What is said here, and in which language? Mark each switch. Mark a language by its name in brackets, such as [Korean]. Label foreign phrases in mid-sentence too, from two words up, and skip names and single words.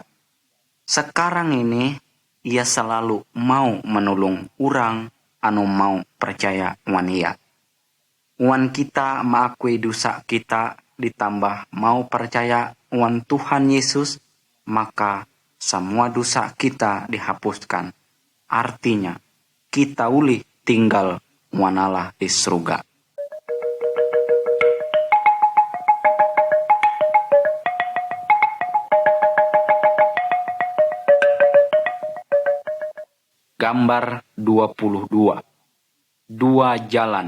[Banjar] Sekarang ini ia selalu mau menolong orang anu mau percaya wan ia. Wan kita mengakui dosa kita ditambah mau percaya wan Tuhan Yesus, maka semua dosa kita dihapuskan. Artinya kita ulih tinggal wan Allah di surga. Gambar 22. Dua jalan.